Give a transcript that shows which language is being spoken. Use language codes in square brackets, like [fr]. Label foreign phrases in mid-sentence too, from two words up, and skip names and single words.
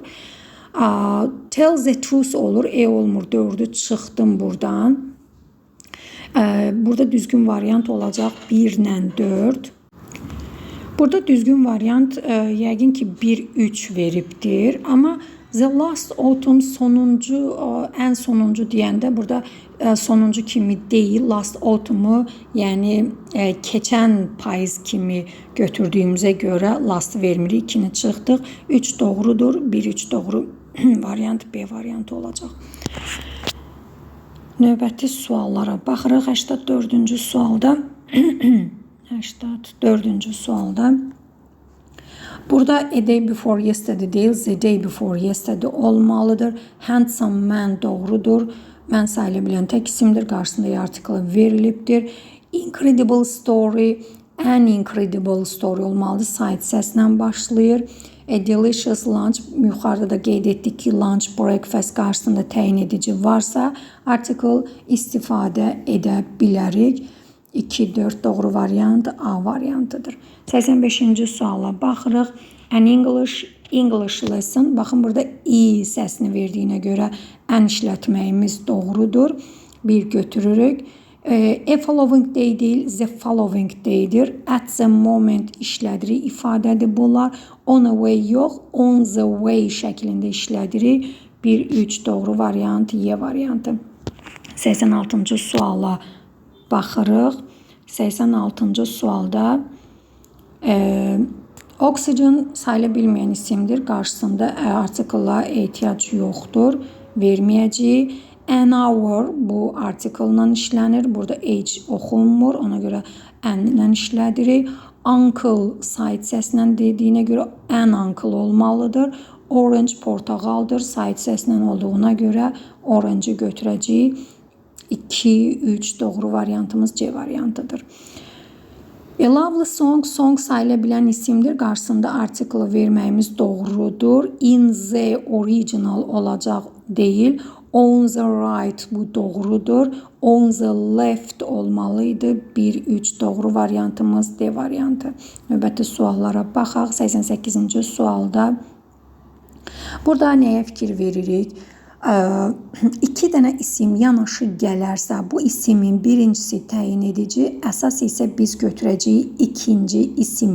[en] Tell the truth [az] olur. Olmur. 4'ü çıxdım buradan. Burada düzgün variant olacaq 1 ilə 4. Burada düzgün variant yəqin ki 1-3 veribdir. Amma [en] the last autumn [az] sonuncu, ən sonuncu deyəndə burada sonuncu kimi deyil. [en] Last autumn'u [az] yəni keçən payız kimi götürdüyümüzə görə last vermirik. 2'ni çıxdıq. 3 doğrudur. 1-3 doğru variant B variantı olacaq. Növbəti suallara baxırıq. 84-cü sualda 84-cü sualda burada [en] a day before yesterday [az] değil, [en] the day before yesterday [az] olmalıdır. [en] Handsome man doğrudur. [az] Mən sayıla bilən tək isimdir. Qarşısında artiklı verilibdir. [en] Incredible story, an incredible story olmalıdır. [az] Sait səslə başlayır. [en] A delicious lunch, [az] yuxarıda da qeyd etdik ki, [en] lunch, breakfast [az] qarşısında təyin edici varsa, article istifadə edə bilərik. 2, 4 doğru variant A variantıdır. 85-ci suala baxırıq. [en] An English lesson. [az] Baxın burada I səsini verdiyinə görə an işlətməyimiz doğrudur. 1 götürürük. [en] A following day değil, the following day'dir. At the moment [az] işlədirik ifadədir bunlar. [en] On the way yox, on the way [az] şəklində işlədirik. 1-3 doğru variant Y variantı. 86-cı suala baxırıq. 86-cı sualda oxygen sayıla bilməyən isimdir. Qarşısında artikla ehtiyac yoxdur. Verməyəcəyik. [en] An hour [az] bu artiklla işlənir. Burada H oxunmur. Ona görə an ilə işlədirik. Uncle sait səslə dediyinə görə [en] an uncle [az] olmalıdır. Orange portağaldır. Sait səslə olduğuna görə orange'ı götürəcəyik. 2, 3 doğru variantımız C variantıdır. [en] A lovely song, song [az] sayıla bilən isimdir. Qarşısında artiklı verməyimiz doğrudur. [en] In the original [az] olacaq deyil. [en] On the right [az] bu doğrudur. [en] On the left olmalıydı. [az] 1-3 doğru variantımız D variantı. Növbəti suallara baxaq. 88-ci sualda burada nəyə fikir veririk? 2 dənə isim yanaşı gələrsə, bu isimin birincisi təyin edici, əsas isə biz götürəcəyik ikinci isimi.